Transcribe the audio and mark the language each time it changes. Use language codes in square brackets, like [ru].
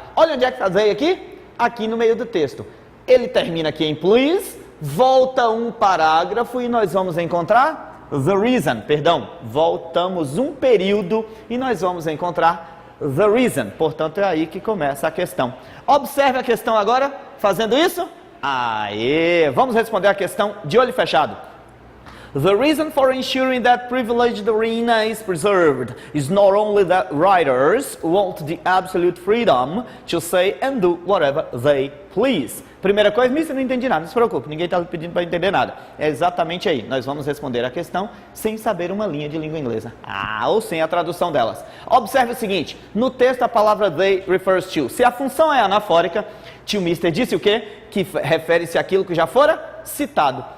[pt] Olha onde é que está they aqui? Aqui no meio do texto. Ele termina aqui em please, volta um parágrafo e nós vamos encontrar [en] the reason, [pt] voltamos um período e nós vamos encontrar the reason. Portanto, é aí que começa a questão. Observe a questão agora, fazendo isso. Aê! Vamos responder a questão de olho fechado. [en] The reason for ensuring that privileged arena is preserved is not only that writers want the absolute freedom to say and do whatever they please. [pt] Primeira coisa, mister, não entendi nada, não se preocupe, ninguém está pedindo para entender nada. É exatamente aí, nós vamos responder a questão sem saber uma linha de língua inglesa. Ou sem a tradução delas. Observe o seguinte, no texto a palavra they [en] refers to. [pt] Se a função é anafórica, tio mister disse o quê? Que refere-se àquilo que já fora citado.